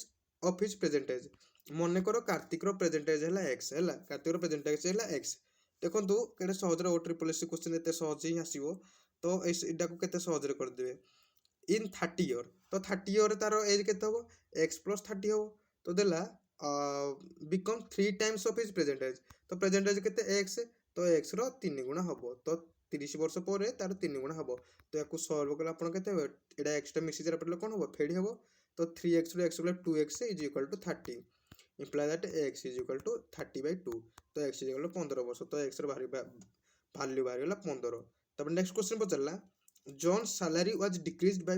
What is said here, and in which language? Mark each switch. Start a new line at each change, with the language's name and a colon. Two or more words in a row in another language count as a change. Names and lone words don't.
English: of his present age
Odia: ମନେକର କାର୍ତ୍ତିକର
English: present age
Odia: ହେଲା ଏକ୍ସ ହେଲା କାର୍ତ୍ତିକର
English: present age
Odia: ହେଲା ଏକ୍ସ ଦେଖନ୍ତୁ କେତେ ସହଜରେ OSSC କ୍ୱେଶ୍ଚିନ୍ ଏତେ ସହଜ ହିଁ ଆସିବ ତ ଏଇଟାକୁ କେତେ ସହଜରେ କରିଦେବେ
English: in 30 year
Odia: ତ 30 ଇୟର୍ରେ ତାର ଏଜ୍ କେତେ ହେବ
English: x plus 30
Odia: ହେବ ତ ଦେଲା
English: become 3 times of his present age
Odia: ତ
English: present age
Odia: କେତେ ଏକ୍ସ ତ ଏକ୍ସର 3 ଗୁଣା ହେବ ତ 30 ବର୍ଷ ପରେ ତାର 3 ଗୁଣା ହେବ ତ ୟାକୁ ସଲ୍ଭ କଲେ ଆପଣ କେତେ ହେବ ଏଇଟା ଏକ୍ସଟା ମିଶିଯାର ପଡ଼ିଲେ କ'ଣ ହେବ ଫେଡ଼ି ହେବ ତ 3xରୁ x ଗଲେ
English: 2x is equal to 30 implies that x is equal to 30/2 ତ x is equal to 15
Odia: ବର୍ଷ ତ xର ଭାଲ୍ୟୁ ବାହାରିଗଲା 15 ତାପରେ
English: next question ପଚାରିଲା John salary was decreased by